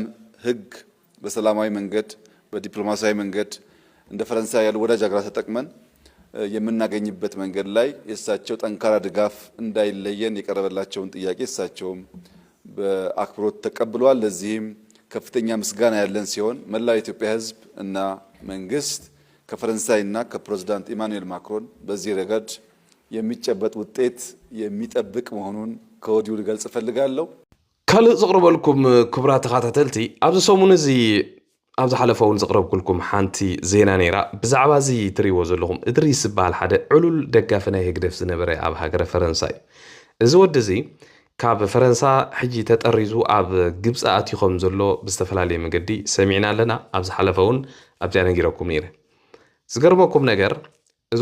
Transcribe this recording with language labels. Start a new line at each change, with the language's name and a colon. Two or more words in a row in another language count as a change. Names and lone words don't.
Amharic: ህግ በሰላማዊ መንገድ በዲፕሎማሲያዊ መንገድ እንደ ፈረንሳይ ያሉ ወዳጅ ሀገራት ተጠቅመን የምናገኝበት መንገድ ላይ የሳቸው ጠንካራ ድጋፍ እንዳይለየን የቀረበላቸውን ጥያቄ እሳቸውም በአክብሮት ተቀብለዋል ለዚህም ከፍተኛ ምስጋና ያለን ሲሆን መላው ኢትዮጵያ ህዝብ እና መንግስት ከፈረንሳይና ከፕሬዝዳንት ኢማኑኤል ማክሮን በዚህ ረገድ የሚጨበጥ ውጤት የሚጠብቅ መሆኑን ከወዲሁ ልገልጽ ፈልጋለሁ
Tigrinya: ካልእ ዝቕርበልኩም ክቡራት ተኸታተልቲ ኣብዚ ሰሙን እዚ ኣብዚ ሓለፈውን ዝቕረብኩልኩም ሓንቲ ዜና ነይራ ብዛዕባ እዚ ትሪእዎ ዘለኹም እድሪስ ዝበሃል ሓደ ዕሉል ደጋፊ ናይ ህግደፍ ዝነበረ ኣብ ሃገረ ፈረንሳይ እዚ ወዲ እዚ ካብ ፈረንሳ ሕጂ ተጠሪዙ ኣብ ግብፂ ኣትይኾም ዘሎ ብዝተፈላለየ መገዲ ሰሚዕና ኣለና ኣብ ዝሓለፈውን ኣብዚኣ ነጊረኩም ነይረ ዝገርመኩም ነገር እዚ ወዲ